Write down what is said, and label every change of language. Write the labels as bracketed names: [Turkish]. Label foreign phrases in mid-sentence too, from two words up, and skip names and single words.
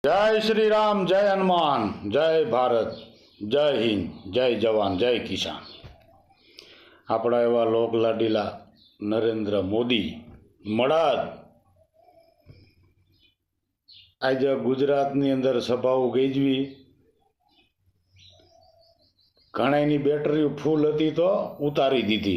[Hindi] जय श्री राम, जय हनुमान, जय भारत, जय हिंद, जय जवान, जय किसान। [Gujarati] આપણા એવા લોકલાડીલા નરેન્દ્ર મોદી મળદ આજે ગુજરાતની અંદર સભાઓ ગઈજવી, ઘણાની બેટરી ફૂલ હતી તો ઉતારી દીધી।